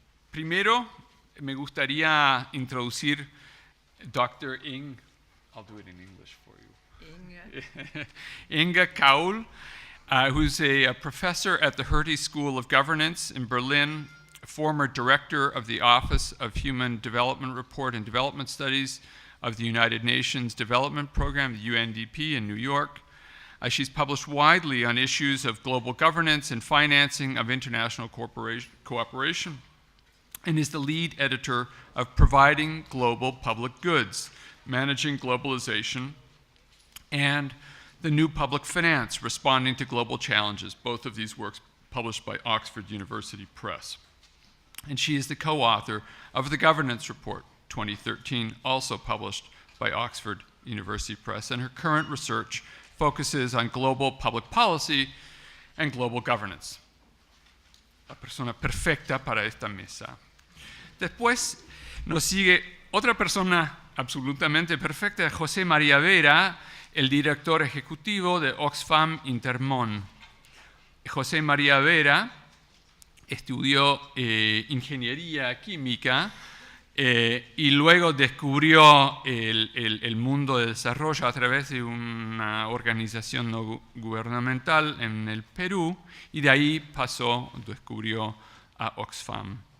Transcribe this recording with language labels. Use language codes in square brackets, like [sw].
[es] Primero, me gustaría introducir Dr. [en] I'll do it in English for you. Inga Kaul, who's a professor at the Hertie School of Governance in Berlin, former director of the Office of Human Development Report and Development Studies of the United Nations Development Program, the UNDP, in New York. She's published widely on issues of global governance and financing of international cooperation, and is the lead editor of Providing Global Public Goods, Managing Globalization, and The New Public Finance, Responding to Global Challenges, both of these works published by Oxford University Press. And she is the co-author of the Governance Report 2013, also published by Oxford University Press, and her current research focuses on global public policy and global governance. [es] la persona perfecta para esta mesa. Después nos sigue otra persona absolutamente perfecta, José María Vera, el director ejecutivo de Oxfam Intermón. José María Vera estudió ingeniería química y luego descubrió el mundo del desarrollo a través de una organización no gubernamental en el Perú, y de ahí descubrió a Oxfam.